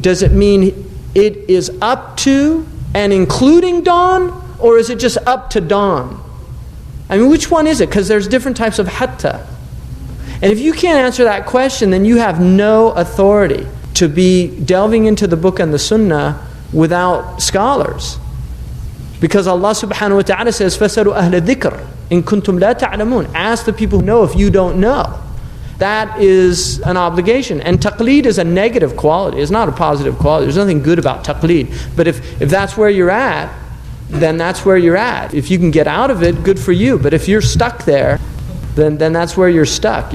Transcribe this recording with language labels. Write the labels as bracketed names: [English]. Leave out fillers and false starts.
[English] Does it mean it is up to and including dawn? Or is it just up to dawn? I mean, which one is it? Because there's different types of hatta. And if you can't answer that question, then you have no authority to be delving into the book and the sunnah without scholars. Because Allah subhanahu wa ta'ala says, [Arabic] فَسَلُوا أَهْلَ الذِّكْرِ إِن كُنْتُمْ لَا تَعْلَمُونَ. [English] Ask the people who know if you don't know. That is an obligation. And taqleed is a negative quality. It's not a positive quality. There's nothing good about taqleed. But if that's where you're at, then that's where you're at. If you can get out of it, good for you. But if you're stuck there, then that's where you're stuck.